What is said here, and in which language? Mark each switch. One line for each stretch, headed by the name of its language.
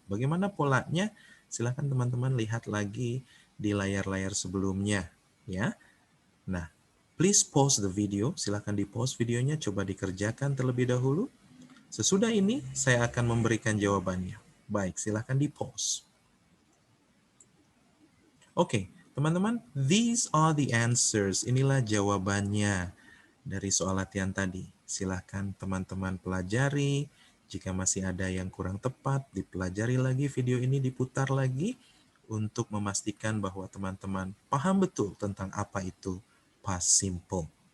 Indonesian: Bagaimana polanya? Silahkan teman-teman lihat lagi di layar-layar sebelumnya. Ya. Nah,
English: please pause the video.
Indonesian: Silahkan di pause videonya, coba dikerjakan terlebih dahulu. Sesudah ini, saya akan memberikan jawabannya. Baik, silahkan di pause. Oke, teman-teman,
English: these are the answers.
Indonesian: Inilah jawabannya dari soal latihan tadi. Silahkan teman-teman pelajari. Jika masih ada yang kurang tepat, dipelajari lagi video ini, diputar lagi untuk memastikan bahwa teman-teman paham betul tentang apa itu past simple.